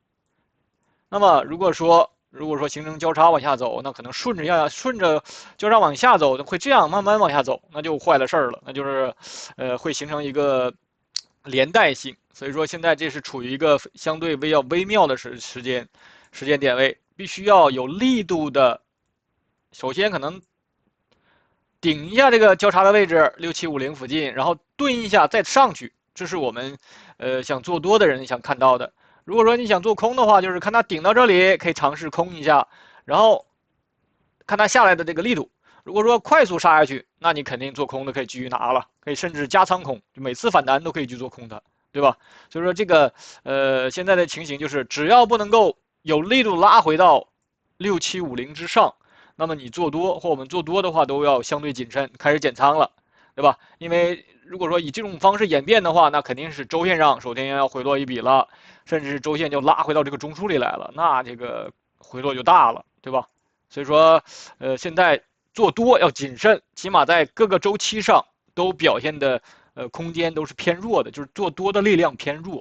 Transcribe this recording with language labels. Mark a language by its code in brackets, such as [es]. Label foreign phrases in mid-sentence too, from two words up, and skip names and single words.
[zh] 那麼如果說形成交叉往下走，那可能順着交叉往下走，會這樣慢慢往下走，那就壞了事兒了。那就是會形成一個連帶性。所以說現在這是處於一個相對比較微妙的時間點位，必須要有力度的，首先可能頂一下這個交叉的位置6750附近，然後蹲一下再上去， 這是我們想做多的人想看到的。如果说你想做空的话，就是看它頂到這裡可以嘗試空一下，然後看它下來的這個力度。如果說快速殺下去，那你肯定做空的可以繼續拿了，可以甚至加倉空，就每次反彈都可以去做空它，对吧？所以說这個現在的情形就是，只要不能夠有力度拉回到6750之上，那麼你做多或我們做多的話，都要相對謹慎，開始減倉了，對吧？因為如果說以這種方式演變的話，那肯定是周線上首先要回落一筆了，甚至是周線就拉回到這個中樞裡來了，那這個回落就大了，對吧？所以說現在做多要謹慎，起碼在各個周期上都表現的空間都是偏弱的，就是做多的力量偏弱。